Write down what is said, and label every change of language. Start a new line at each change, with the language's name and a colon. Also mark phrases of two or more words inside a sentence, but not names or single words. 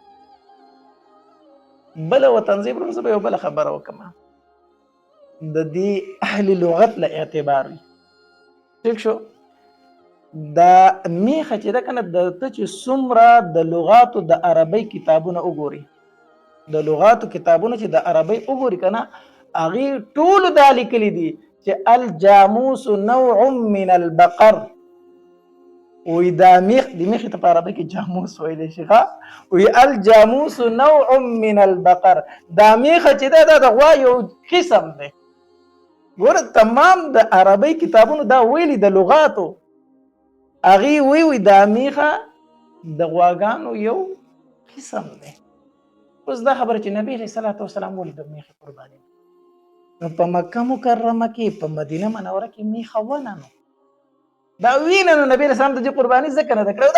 Pashto: بله وتنظیم زه به یو بله خبره وکړم د دې اهل لغت له اعتبار ټیک شو. دا میخه چې ده که نه د ته چې څومره د لغاتو د عربۍ کتابونه وګوري، د لغاتو کتابونه چې د عربۍ وګوري که نه، هغې ټولو دا لیکلي دي چې
Arabic: الجاموس نوع من البقر.
Pashto: وی دا میخ د میخې ته په عربۍ کې جاموس ویلی شي ښه.
Arabic: وی الجاموس نوع من البقر،
Pashto: دا میخه چې ده دا د غوا یو قسم دی. ګوره تمام د عربۍ کتابونو دا ویلي د لغاتو، هغې وی دا میخه د غواګانو یو قسم دی. اوس دا خبره چې نبی
Arabic: علیه الصلاة والسلام
Pashto: ولې د میخې قرباني، نو په مکه مکرمه کې په مدینه منوره کې میخه ونه نو دا وینه، نو نبی
Arabic: علیه السلام
Pashto: د دې قرباني ځکه نه ده کړې.